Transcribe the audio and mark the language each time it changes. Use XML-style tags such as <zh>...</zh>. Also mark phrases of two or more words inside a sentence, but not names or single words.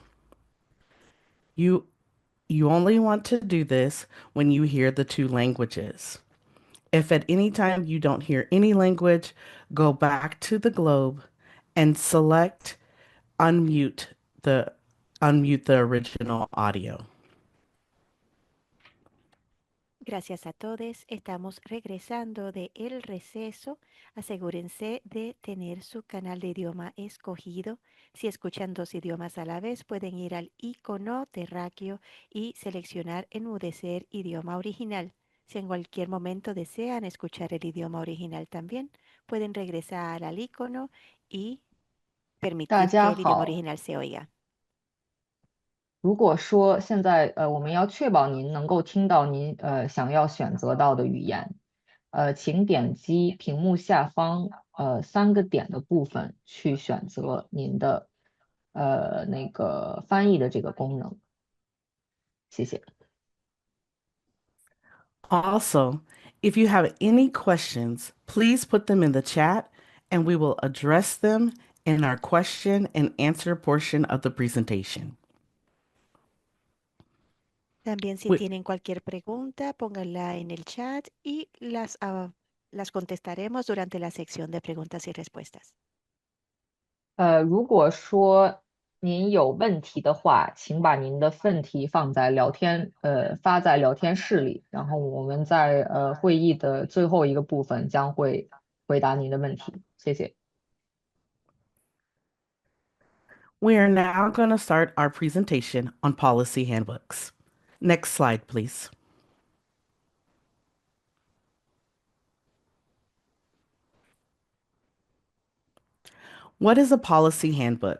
<en>You you only want to do this when you hear the two languages. If at any time you don't hear any language, go back to the globe and select unmute the unmute the original audio.</en> <es>Gracias a todos. Estamos regresando de el receso. Asegúrense de tener su canal de idioma escogido. Si escuchan dos idiomas a la vez, pueden ir al icono terráqueo y seleccionar enmudecer idioma original. Si en cualquier momento desean escuchar el idioma original también, pueden regresar al icono y</es> <zh>大</zh> <es>permitir</es> <zh>家</zh> <es>que el idioma</es> <zh>好。</zh> <es>original se oiga.</es> <zh>如果说现在我们要确保您能够听到您想要选择到的语言，请点击屏幕下方三个点的部分去选择您的那个翻译的这个功能。谢谢。</zh> <en>Also, if you have any questions, please put them in the chat and we will address them in our question and answer portion of the presentation.</en> <es>También si</es> <en>We-</en> <es>tienen cualquier pregunta, pónganla en el chat y las contestaremos durante la sección de preguntas y respuestas.</es> <zh>如果说您有问题的话，请把您的问题放在发在聊天室里，然后我们在会议的最后一个部分将会回答您的问题。谢谢。</zh> <en>We are now going to start our presentation on policy handbooks. Next slide, please. What is a policy handbook?</en>